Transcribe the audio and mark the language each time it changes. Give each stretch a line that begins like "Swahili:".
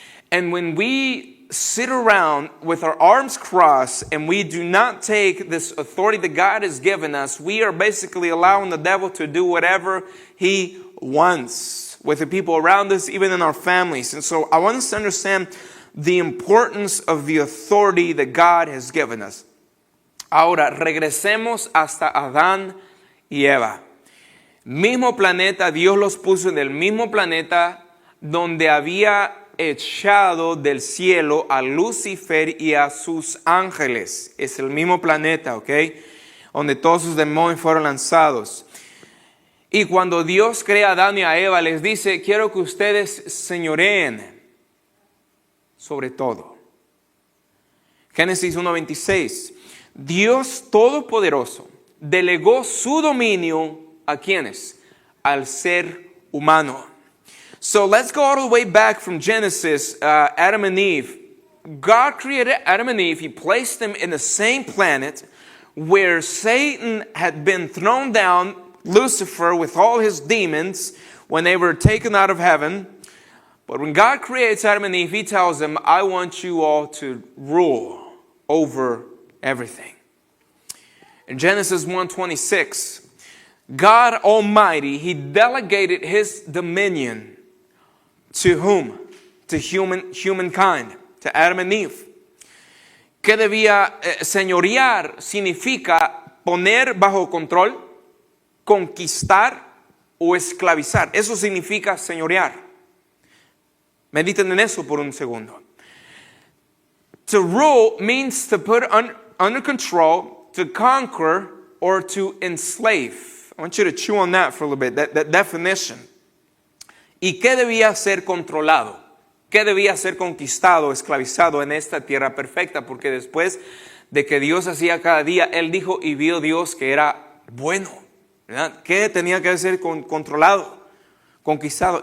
English: And when we sit around with our arms crossed and we do not take this authority that God has given us, we are basically allowing the devil to do whatever he wants with the people around us, even in our families. And so I want us to understand the importance of the authority that God has given us.
Spanish: Ahora, regresemos hasta Adán y Eva. Mismo planeta, Dios los puso en el mismo planeta donde había echado del cielo a Lucifer y a sus ángeles. Es el mismo planeta, ¿ok? Donde todos sus demonios fueron lanzados. Y cuando Dios crea a Adán y a Eva, les dice, quiero que ustedes señoreen sobre todo. Génesis 1:26. Dios Todopoderoso delegó su dominio ¿a quiénes? Al ser humano.
English: So let's go all the way back from Genesis, Adam and Eve. God created Adam and Eve. He placed them in the same planet where Satan had been thrown down, Lucifer with all his demons, when they were taken out of heaven. But when God creates Adam and Eve, he tells them, I want you all to rule over everything. In Genesis 1:26, God Almighty, he delegated his dominion to whom? To humankind, to Adam and Eve.
Spanish: ¿Qué debía señorear? Significa poner bajo control, conquistar o esclavizar. Eso significa señorear. Mediten en eso por un segundo.
English: To rule means to put under control, to conquer, or to enslave. I want you to chew on that for a little bit, that definition.
Spanish: ¿Y qué debía ser controlado? ¿Qué debía ser conquistado, esclavizado en esta tierra perfecta? Porque después de que Dios hacía cada día, Él dijo y vio Dios que era bueno, ¿verdad? ¿Qué tenía que ser controlado, conquistado?